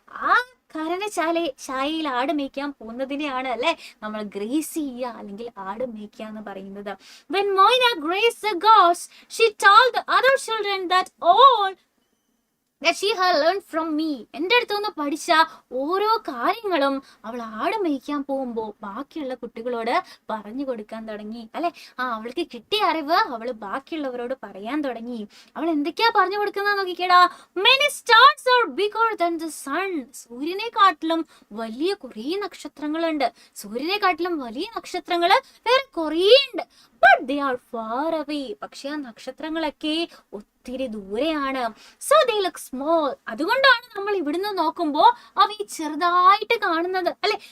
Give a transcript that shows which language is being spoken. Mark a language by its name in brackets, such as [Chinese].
[Malayalam] ആ ഛായയിൽ ആട് മേയ്ക്കാൻ പോകുന്നതിനെയാണ് അല്ലെ നമ്മൾ ഗ്രേസ് ചെയ്യുക അല്ലെങ്കിൽ ആട് മേയ്ക്കുക എന്ന് പറയുന്നത്. [English] When Moina graced the gods, she told the other children that all that she had learned from me. [Malayalam] എൻ്റെ അടുത്തുനിന്ന് പഠിച്ച ഓരോ കാര്യങ്ങളും അവൾ ആട് മേയ്ക്കാൻ പോകുമ്പോൾ ബാക്കിയുള്ള കുട്ടികളോട് പറഞ്ഞു കൊടുക്കാൻ തുടങ്ങി അല്ലെ. അവൾക്ക് കിട്ടിയ അറിവ് അവൾ ബാക്കിയുള്ളവരോട് പറയാൻ തുടങ്ങി. അവൾ എന്തൊക്കെയാ പറഞ്ഞു കൊടുക്കുന്നത് നോക്കിക്കേടാ. [English] Many stars are bigger than the sun. [Malayalam] സൂര്യനെക്കാട്ടിലും വലിയ കുറേ നക്ഷത്രങ്ങളുണ്ട്. സൂര്യനെക്കാട്ടിലും വലിയ നക്ഷത്രങ്ങൾ വേറെ കുറേ ഉണ്ട്. [English] But they are far away. [Malayalam] പക്ഷെ ആ നക്ഷത്രങ്ങളൊക്കെ ഒത്തിരി ദൂരെയാണ്. [English] So they look small. [Malayalam] അതുകൊണ്ടാണ് നമ്മൾ ഇവിടുന്ന് നോക്കുമ്പോൾ അവ ചെറുതായിട്ട് കാണുന്നത് അല്ലെ.